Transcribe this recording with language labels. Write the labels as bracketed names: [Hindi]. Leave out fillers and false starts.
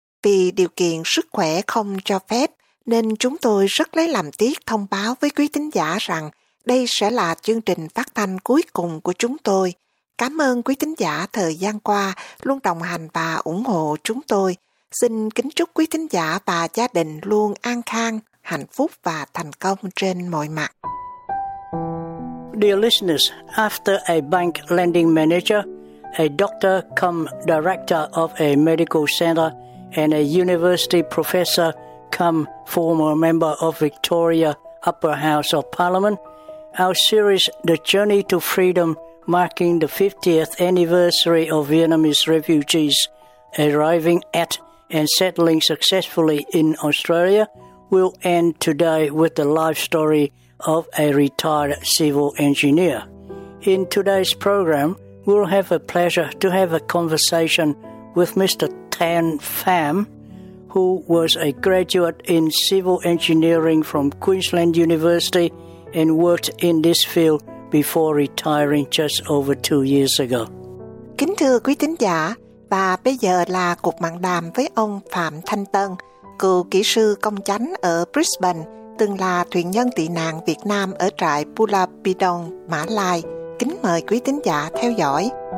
[Vietnamese] Vì điều kiện sức khỏe không cho phép, nên chúng tôi rất lấy làm tiếc thông báo với quý thính giả rằng đây sẽ là chương trình phát thanh cuối cùng của chúng tôi. Cảm ơn quý thính giả thời gian qua luôn đồng hành và ủng hộ chúng tôi. Xin kính chúc quý thính giả và gia đình luôn an khang, hạnh phúc và thành công trên mọi mặt. [English] Dear listeners, after a bank lending manager, a doctor come director of a medical center, and a university professor come former member of Victoria Upper House of Parliament, our series The Journey to Freedom, marking the 50th anniversary of Vietnamese refugees arriving at and settling successfully in Australia, will end today with the life story of a retired civil engineer. In today's program, we'll have a pleasure to have a conversation with Mr. Tan Pham, who was a graduate in civil engineering from Queensland University and worked in this field before retiring just over 2 years ago. [Vietnamese] Kính thưa quý thính giả, và bây giờ là cuộc mạng đàm với ông Phạm Thanh Tân, cựu kỹ sư công chánh ở Brisbane, từng là thuyền nhân tị nạn Việt Nam ở trại Bulabidong, Mã Lai. Kính mời quý thính giả theo dõi.